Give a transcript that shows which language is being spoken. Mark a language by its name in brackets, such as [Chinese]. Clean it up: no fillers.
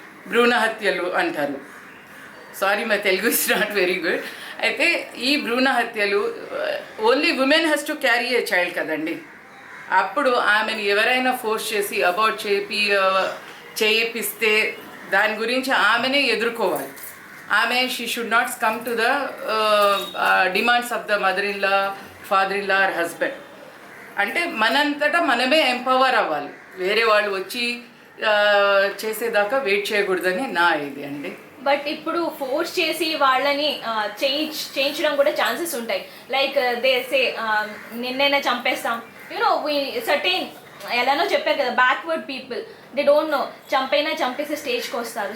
[Telugu] భ్రూణ హత్యలు అంటారు. [English] Sorry, my Telugu is not very good. [Telugu] అయితే ఈ భ్రూణ హత్యలు [English] Only women has to carry a child కదండి. [Telugu] అప్పుడు ఆమెను ఎవరైనా ఫోర్స్ చేసి అబౌట్ చేయిపిస్తే దాని గురించి ఆమెనే ఎదుర్కోవాలి. [English] she should not come to the demands of the mother-in-law, father-in-law or husband. [Telugu] అంటే మనంతటా మనమే ఎంపవర్ అవ్వాలి. వేరే వాళ్ళు వచ్చి చేసేదాకా వెయిట్ చేయకూడదని నా ఇది అండి. బట్ ఇప్పుడు ఫోర్స్ చేసి వాళ్ళని చేయించడం కూడా ఛాన్సెస్ ఉంటాయి. [English] like they say [Telugu] నిన్నైనా చంపేస్తాం, [English] certain [Telugu] ఎలానో చెప్పారు కదా, [English] backward people, they don't know, [Telugu] చంపేసే స్టేజ్కి వస్తారు.